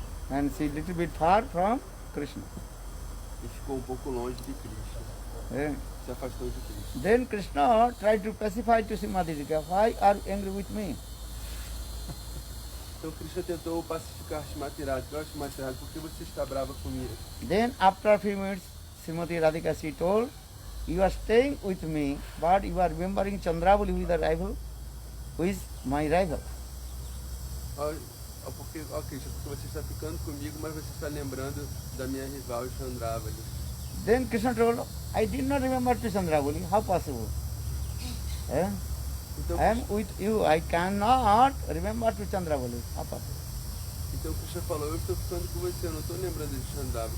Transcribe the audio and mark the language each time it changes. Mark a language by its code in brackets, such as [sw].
[en] And she little bit far from Krishna. [pt] E ficou pouco longe de Krishna. Se afastou de Krishna. [en] Then Krishna tried to pacify to Srimati Radhika. Why are you angry with me? [pt] Então Krishna tentou pacificar Shrimati Radhika. Ó, Shrimati Radhika, por que você está brava comigo? [en] Then after a few minutes, Srimati Radhika, she told, "You are staying with me, but you are remembering Chandravali with the rival, who is my rival." [pt] Ó, Krishna, porque você está ficando comigo, mas você está lembrando da minha rival Chandravali. [en] Then Krishna told, "I did not remember to Chandravali. How possible? [pt] Então, [en] I am with you. I cannot remember to Chandravali. How possible?" [pt] então Krishna falou, eu estou ficando com você, eu não estou lembrando de Chandravali.